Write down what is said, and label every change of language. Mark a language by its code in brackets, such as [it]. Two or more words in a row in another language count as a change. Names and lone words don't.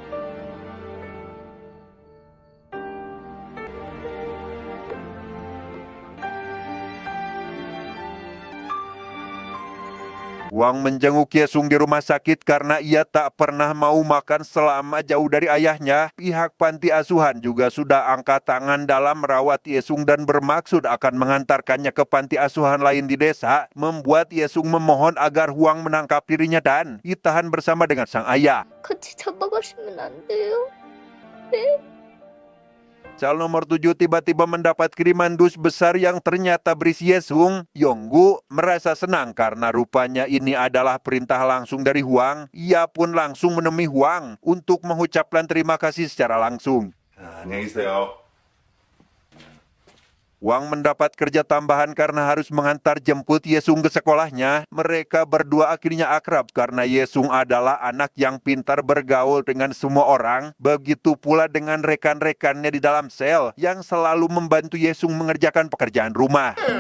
[id] Wang menjenguk Yesung di rumah sakit karena ia tak pernah mau makan selama jauh dari ayahnya. Pihak panti asuhan juga sudah angkat tangan dalam merawat Yesung dan bermaksud akan mengantarkannya ke panti asuhan lain di desa, membuat Yesung memohon agar Wang menangkap dirinya dan ditahan bersama dengan sang ayah. [ko] 같이 잡아가시면 안 돼요? 네? [id] Sel nomor 7 tiba-tiba mendapat kiriman dus besar yang ternyata berisi Yesung. Yonggu merasa senang karena rupanya ini adalah perintah langsung dari Huang. Ia pun langsung menemui Huang untuk mengucapkan terima kasih secara langsung. [ko] 안녕히 계세요. [id] Wang mendapat kerja tambahan karena harus mengantar jemput Yesung ke sekolahnya. Mereka berdua akhirnya akrab karena Yesung adalah anak yang pintar bergaul dengan semua orang. Begitu pula dengan rekan-rekannya di dalam sel yang selalu membantu Yesung mengerjakan pekerjaan rumah.